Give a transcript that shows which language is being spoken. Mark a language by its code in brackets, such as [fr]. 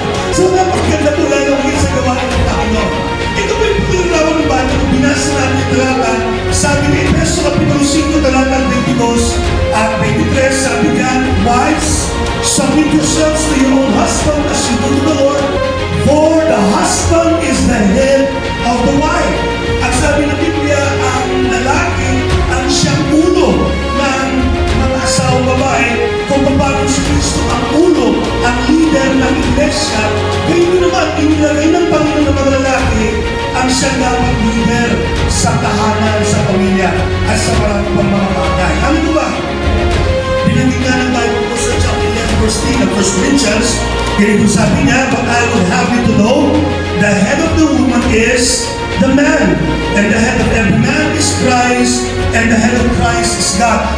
[tl] So napaganda po lalo ngayon sa gawain ng Panginoon. Ito po yung pinaglawan ng bata kung binasa natin talata, sabi ni Efeso kapitulo 5 talata 22 at 23, sabi niya, [en] wives, submit yourselves to your own husband as you do to the Lord, for the husband is the head of the wife. [tl] At sabi ng Biblia, ang lalaki ang siyang ulo ng mga asawang babae, kung paano si Kristo ang ulo, ang leader ng iglesia. Ngayon naman, inilagay ng Panginoon ng mga lalaki ang siyang dapat leader sa tahanan, sa pamilya, at sa maraming pang mga bagay. Ano ba? Binanggit nga ng Bible po sa chapter 11, [en] verse 3 ng 1 Corinthians, [tl] ganito sabi niya, [en] "But I would have you to know, the head of the woman is the man, and the head of every man is Christ, and the head of Christ is God."